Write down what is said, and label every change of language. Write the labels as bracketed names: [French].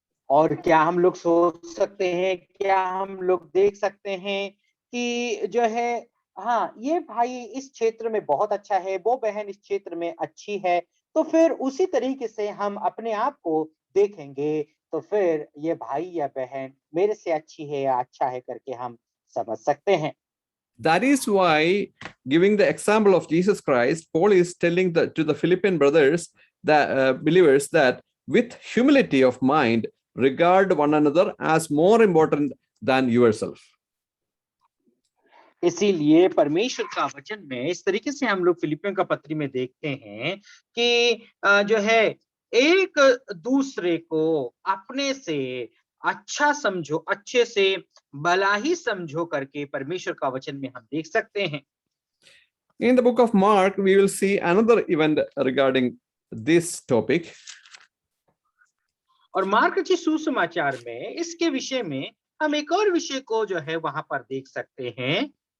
[Hindi] और क्या हम लोग सोच सकते हैं, क्या हम लोग देख सकते हैं कि जो है, हाँ, ये भाई इस क्षेत्र में बहुत अच्छा है, वो बहन इस क्षेत्र में अच्छी है, तो फिर उसी तरीके से हम अपने आप को देखेंगे, तो फिर ये भाई या बहन मेरे से अच्छी है या अच्छा है करके हम समझ सकते हैं। [English] That is why, giving the example of Jesus Christ, Paul is telling to the Philippian brothers, that believers, that with humility of mind, regard one another as more important than yourself. [Hindi] इसीलिए परमेश्वर का वचन में इस तरीके से हम लोग फिलिपियों का पत्री में देखते हैं कि जो है एक दूसरे को अपने से अच्छा समझो, अच्छे से भला ही समझो करके परमेश्वर का वचन में हम देख सकते हैं। [English] In the book of Mark, we will see another event regarding this topic. [Hindi] और मार्क की सुसमाचार में इसके विषय में हम एक और विषय को जो है वहां पर देख सकते हैं।